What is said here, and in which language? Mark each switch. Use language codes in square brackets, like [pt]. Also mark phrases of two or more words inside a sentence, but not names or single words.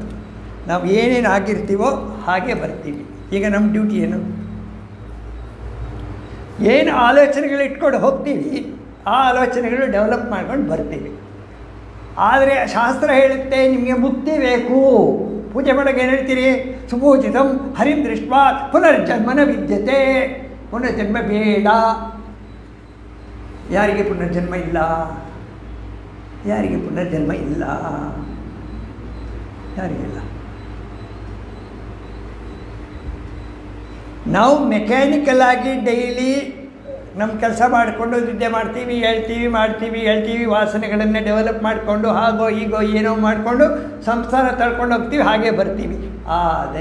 [kn] ನಾವು ಏನೇನು ಆಗಿರ್ತೀವೋ ಹಾಗೆ ಬರ್ತೀವಿ. ಈಗ ನಮ್ಮ ಡ್ಯೂಟಿ ಏನು ಆಲೋಚನೆಗಳು ಇಟ್ಕೊಂಡು ಹೋಗ್ತೀವಿ, ಆ ಆಲೋಚನೆಗಳು ಡೆವಲಪ್ ಮಾಡ್ಕೊಂಡು ಬರ್ತೀವಿ. ಆದರೆ ಶಾಸ್ತ್ರ ಹೇಳುತ್ತೆ ನಿಮಗೆ ಮುಕ್ತಿ ಬೇಕು. ಪೂಜೆ ಮಾಡೋಕ್ಕೆ ಏನು ಹೇಳ್ತೀರಿ? [sa] ಸುಪೂಜಿತಂ ಹರಿಂ ದೃಷ್ಟ್ವಾ ಪುನರ್ಜನ್ಮನ ವಿದ್ಯತೆ. [kn] ಪುನರ್ಜನ್ಮ ಬೇಡ. ಯಾರಿಗೆ ಪುನರ್ಜನ್ಮ ಇಲ್ಲ? ಯಾರಿಗಿಲ್ಲ? ನಾವು ಮೆಕ್ಯಾನಿಕಲ್ ಆಗಿ ಡೈಲಿ ನಮ್ಮ ಕೆಲಸ ಮಾಡಿಕೊಂಡು ನಿದ್ದೆ ಮಾಡ್ತೀವಿ, ಹೇಳ್ತೀವಿ, ವಾಸನೆಗಳನ್ನು ಡೆವಲಪ್ ಮಾಡಿಕೊಂಡು ಹಾಗೋ ಹೀಗೋ ಏನೋ ಮಾಡಿಕೊಂಡು ಸಂಸಾರ ತಳ್ಕೊಂಡು ಹೋಗ್ತೀವಿ, ಹಾಗೆ ಬರ್ತೀವಿ.